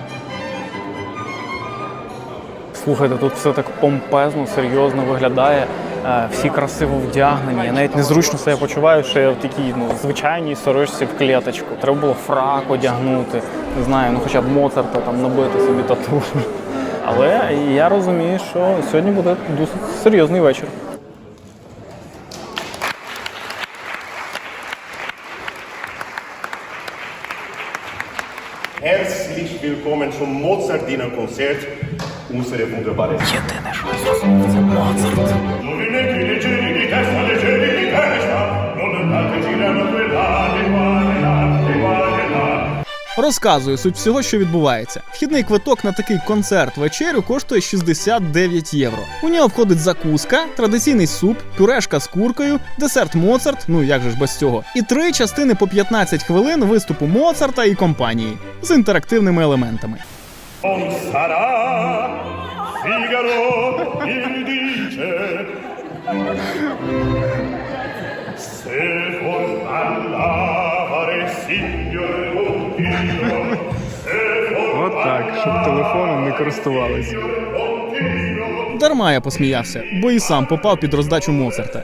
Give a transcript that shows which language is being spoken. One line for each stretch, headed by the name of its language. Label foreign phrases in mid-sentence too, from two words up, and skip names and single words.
Ukrainian: Слухайте, тут все так помпезно, серйозно виглядає. всі красиво вдягнені. Я навіть незручно себе почуваю, що я в такій звичайній сорочці в клеточку. Треба було фрак одягнути, не знаю, хоча б Моцарта там набити собі тату. Але я розумію, що сьогодні буде досить серйозний вечір.
German: Herzlich willkommen zum Mozart-Dinner-Konzert. Unsere wunderbare...
Ukrainian: Розказую суть всього, що відбувається. Вхідний квиток на такий концерт-вечерю коштує 69 євро. У нього входить закуска, традиційний суп, пюрешка з куркою, десерт Моцарт, як же ж без цього, і 3 частини по 15 хвилин виступу Моцарта і компанії з інтерактивними елементами. Non sarà Figaro il dice se for parlare signore Montino se for От так, щоб телефоном не користувалися. Дарма я посміявся, бо і сам попав під роздачу Моцарта.